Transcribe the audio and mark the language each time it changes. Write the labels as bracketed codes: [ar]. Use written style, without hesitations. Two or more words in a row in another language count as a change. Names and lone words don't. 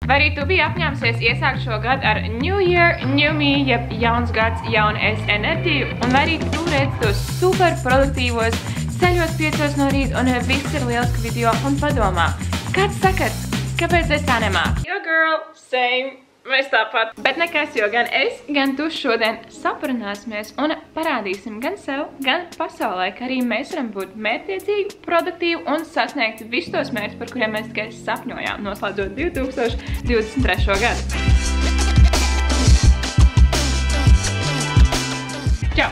[lv] Vai arī tu biji apņēmusies iesākt šo gadu ar [en] New Year, New Me, [lv] jeb jauns gads, jauna es enerģiju, un vai arī tu redzi tos super produktīvos ceļos 5 no rīta un viss ir lieliski video un padomā. Kāds sakars? Kāpēc es tā nemāku? [en] Yo girl, same. [lv] Mēs tāpat. Bet nekas, jo gan es, gan tu šodien saparunāsimies un parādīsim gan sev, gan pasaulē, ka arī mēs varam būt mērķtiecīgi, produktīvi un sasniegt visus tos mērķus, par kuriem mēs tikai sapņojām, noslēdzot 2023. gadu. Čau!